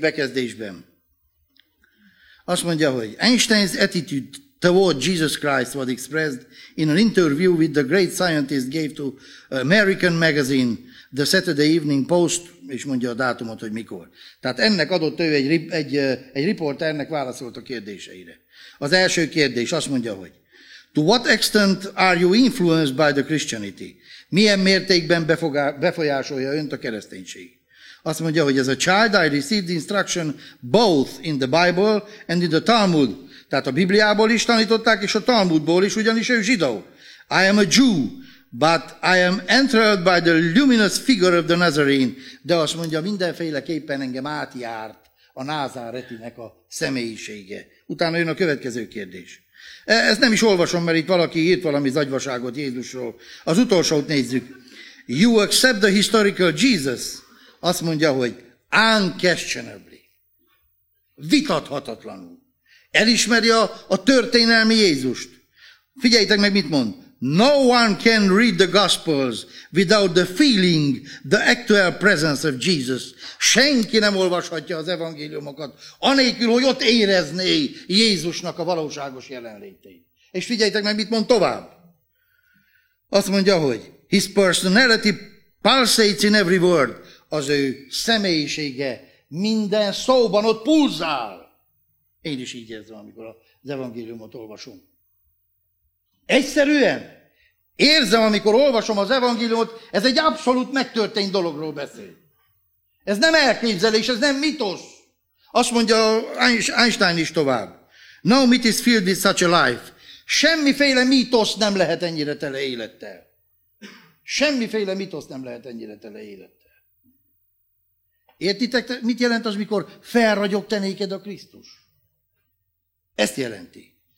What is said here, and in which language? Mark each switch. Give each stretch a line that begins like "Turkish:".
Hungarian: bekezdésben. Azt mondja, hogy
English: Einstein's attitude toward Jesus Christ was expressed in an interview with the great scientist gave to American magazine The Saturday Evening Post,
Hungarian: és mondja a dátumot, hogy mikor. Tehát ennek adott ő egy riporternek válaszolt a kérdéseire. Az első kérdés azt mondja, hogy
English: to what extent are you influenced by the Christianity?
Hungarian: Milyen mértékben befolyásolja önt a kereszténység? Azt mondja, hogy
English: as a child I received instruction both in the Bible and in the Talmud.
Hungarian: Tehát a Bibliából is tanították, és a Talmudból is, ugyanis ő zsidó.
English: I am a Jew, but I am enthralled by the luminous figure of the Nazarene.
Hungarian: De azt mondja, mindenféleképpen engem átjárt a názáretinek a személyisége. Utána jön a következő kérdés. Ezt nem is olvasom, mert itt valaki írt valami zagyvaságot Jézusról. Az utolsót nézzük.
English: You accept the historical Jesus?
Hungarian: Azt mondja, hogy
English: unquestionably,
Hungarian: vitathatatlanul. Elismeri a történelmi Jézust. Figyeljétek meg, mit mond.
English: No one can read the Gospels without the feeling the actual presence of Jesus.
Hungarian: Senki nem olvashatja az evangéliumokat, anélkül, hogy ott érezné Jézusnak a valóságos jelenlétét. És figyeljétek meg, mit mond tovább. Azt mondja, hogy
English: his personality pulsates in every word.
Hungarian: Az ő személyisége minden szóban ott pulzál. Én is így érzem, amikor az evangéliumot olvasom. Egyszerűen érzem, amikor olvasom az evangéliumot, ez egy abszolút megtörtént dologról beszél. Ez nem elképzelés, ez nem mitosz. Azt mondja Einstein is tovább.
English: No myth is filled with such a life.
Hungarian: Semmiféle mítosz nem lehet ennyire tele élettel. Semmiféle mítosz nem lehet ennyire tele élettel. Értitek, mit jelent az, mikor felragyogta néked a Krisztus? Ezt jelenti.